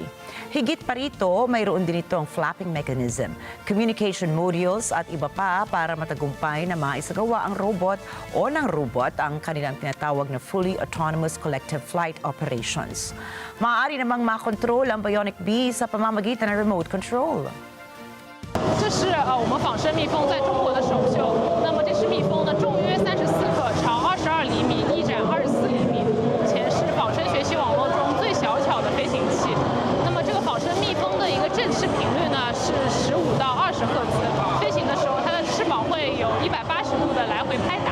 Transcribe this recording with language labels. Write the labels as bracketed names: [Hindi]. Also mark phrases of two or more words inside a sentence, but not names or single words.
[Filipino] Higit pa rito, mayroon din itong [English] flapping mechanism, communication modules [Filipino] at iba pa para matagumpay na maisagawa ang robot o ng robot ang kanilang tinatawag na [English] fully autonomous collective flight operations. [Filipino] Maaari namang makontrol ang Bionic Bee sa pamamagitan ng [English] remote control. [Chinese] 这是我们仿生蜜蜂在中国的首秀。那么这只蜜蜂呢，重约34克，长22厘米，翼展24厘米，目前是仿生学习网络中最小巧的飞行器。那么这个仿生蜜蜂的一个振翅频率呢是15到20赫兹，飞行的时候它的翅膀会有180度的来回拍打。